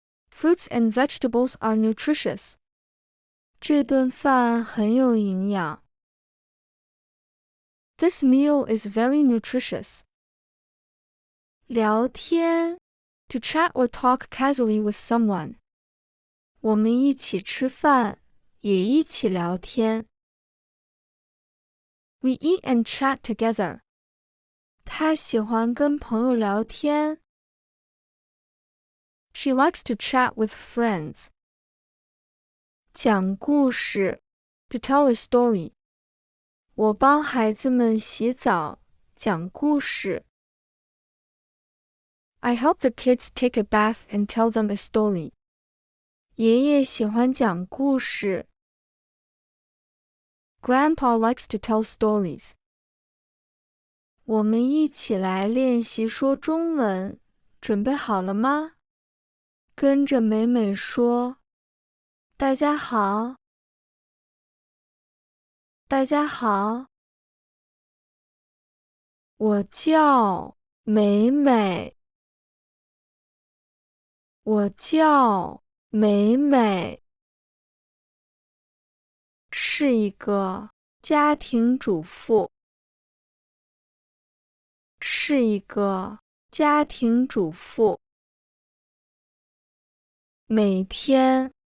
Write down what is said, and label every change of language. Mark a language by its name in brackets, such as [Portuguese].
[English] Fruits and vegetables are nutritious。 [Chinese] 这顿饭很有营养。 [English] This meal is very nutritious。 [Chinese] 聊天 [English] to chat or talk casually with someone。 [Chinese] 我们一起吃饭，也一起聊天。 [English] We eat and chat together。 [Chinese] 她喜欢跟朋友聊天。 [English] She likes to chat with friends。 [Chinese] 讲故事 [English] to tell a story。 [Chinese] 我帮孩子们洗澡，讲故事。 [English] I help the kids take a bath and tell them a story。 [Chinese] 爷爷喜欢讲故事。 [English] Grandpa likes to tell stories. [Chinese] 我们一起来练习说中文，准备好了吗？跟着美美说，大家好，大家好，我叫美美，我叫美美，是一个家庭主妇，是一个家庭主妇，每天